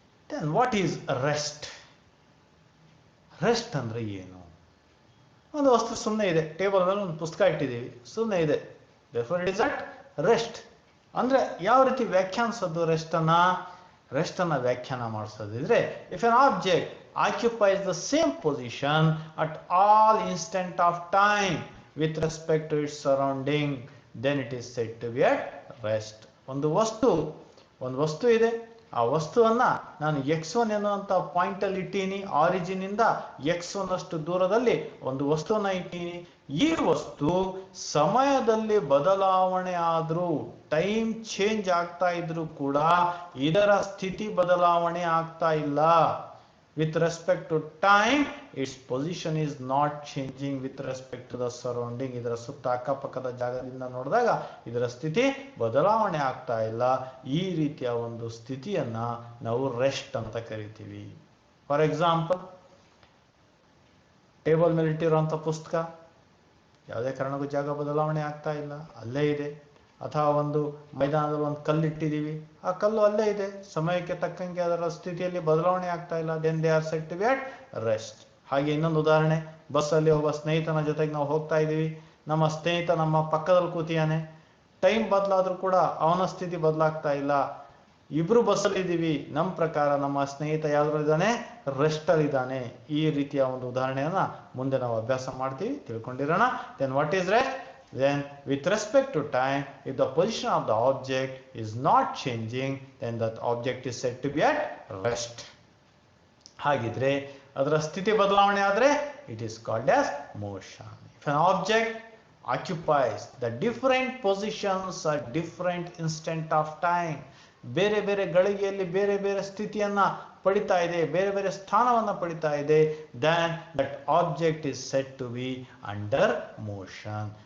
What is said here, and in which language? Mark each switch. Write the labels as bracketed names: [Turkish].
[English] Then what is rest? [Kannada] Rest ಅಂದ್ರೆ ಏನು? ಒಂದು ವಸ್ತು ಸುಮ್ಮನೆ ಇದೆ, ಟೇಬಲ್ ಮೇಲೆ ಒಂದು ಪುಸ್ತಕ ಇಟ್ಟಿದ್ದೀವಿ, ಸುಮ್ಮನೆ ಇದೆ, [English] therefore it is at rest. [Kannada] ಅಂದ್ರೆ ಯಾವ ರೀತಿ ವ್ಯಾಖ್ಯಾನಿಸೋದು ರೆಸ್ಟ್ ಅನ್ನ ವ್ಯಾಖ್ಯಾನ ಮಾಡಿಸೋದಿದ್ರೆ, [English] if an object occupies the same position at all instant of time with respect to its surrounding, then it is said to be at rest. [Kannada] ಒಂದು ವಸ್ತು ಇದೆ, ಆ ವಸ್ತುವನ್ನ ನಾನು x1 ಎನ್ನುವಂತ ಪಾಯಿಂಟ್ ಅಲ್ಲಿ ಇಟ್ಟೀನಿ, ಆರಿಜಿನ್ ಇಂದ x1 ಅಷ್ಟು ದೂರದಲ್ಲಿ ಒಂದು ವಸ್ತುವನ್ನ ಇಟ್ಟೀನಿ. ಈ ವಸ್ತು ಸಮಯದಲ್ಲಿ ಬದಲಾವಣೆ ಆದ್ರೂ, ಟೈಮ್ ಚೇಂಜ್ ಆಗ್ತಾ ಇದ್ರು ಕೂಡ ಇದರ ಸ್ಥಿತಿ ಬದಲಾವಣೆ ಆಗ್ತಾ ಇಲ್ಲ. [English] With respect to time, its position is not changing with respect to the surrounding. [Kannada] ಇದರ ಸುತ್ತ ಅಕ್ಕಪಕ್ಕದ ಜಾಗದಿಂದ ನೋಡಿದಾಗ ಇದರ ಸ್ಥಿತಿ ಬದಲಾವಣೆ ಆಗ್ತಾ ಇಲ್ಲ. ಈ ರೀತಿಯ ಒಂದು ಸ್ಥಿತಿಯನ್ನ ನಾವು ರೆಸ್ಟ್ ಅಂತ ಕರಿತೀವಿ. [English] for example, [Kannada] ಟೇಬಲ್ ಮೇಲೆ ಇಟ್ಟಿರುವಂತ ಪುಸ್ತಕ ಯಾವುದೇ ಕಾರಣಕ್ಕೂ ಜಾಗ ಬದಲಾವಣೆ ಆಗ್ತಾ ಇಲ್ಲ, ಅಲ್ಲೇ ಇದೆ. ಅಥವಾ ಒಂದು ಮೈದಾನದಲ್ಲಿ ಒಂದು ಕಲ್ಲು ಇಟ್ಟಿದ್ದೀವಿ, ಆ ಕಲ್ಲು ಅಲ್ಲೇ ಇದೆ, ಸಮಯಕ್ಕೆ ತಕ್ಕಂಗೆ ಅದರ ಸ್ಥಿತಿಯಲ್ಲಿ ಬದಲಾವಣೆ ಆಗ್ತಾ ಇಲ್ಲ. [English] Then they are said to be at rest. [Kannada] ಹಾಗೆ ಇನ್ನೊಂದು ಉದಾಹರಣೆ, ಬಸ್ಸಲ್ಲಿ ಒಬ್ಬ ಸ್ನೇಹಿತನ ಜೊತೆಗೆ ನಾವು ಹೋಗ್ತಾ ಇದ್ದೀವಿ. ನಮ್ಮ ಸ್ನೇಹಿತ ನಮ್ಮ ಪಕ್ಕದಲ್ಲಿ ಕೂತಿಯಾನೆ. ಟೈಮ್ ಬದಲಾದ್ರೂ ಕೂಡ ಅವನ ಸ್ಥಿತಿ ಬದಲಾಗ್ತಾ ಇಲ್ಲ. ಇಬ್ರು ಬಸ್ಸಲ್ಲಿ ಇದ್ದೀವಿ. ನಮ್ಮ ಪ್ರಕಾರ ನಮ್ಮ ಸ್ನೇಹಿತ ಯಾವ್ದ್ರಲ್ಲಿದ್ದಾನೆ? ರೆಸ್ಟ್ ಅಲ್ಲಿ ಇದ್ದಾನೆ. ಈ ರೀತಿಯ ಒಂದು ಉದಾಹರಣೆಯನ್ನ ಮುಂದೆ ನಾವು ಅಭ್ಯಾಸ ಮಾಡ್ತೀವಿ, ತಿಳ್ಕೊಂಡಿರೋಣ. [English] Then what is rest? Then with respect to time, if the position of the object is not changing, then that object is said to be at rest. [Kannada] ಹಾಗಿದ್ರೆ ಅದರ ಸ್ಥಿತಿ ಬದಲಾವಣೆ ಆದ್ರೆ [English] it is called as motion. If an object occupies the different positions at different instant of time, [Kannada] ಬೇರೆ ಬೇರೆ ಗಳಿಗೆಯಲ್ಲಿ ಬೇರೆ ಬೇರೆ ಸ್ಥಿತಿಯನ್ನ ಪಡಿತಾ ಇದೆ, [English] ಬೇರೆ ಬೇರೆ ಸ್ಥಾನವನ್ನ ಪಡಿತಾ ಇದೆ, then that object is said to be under motion.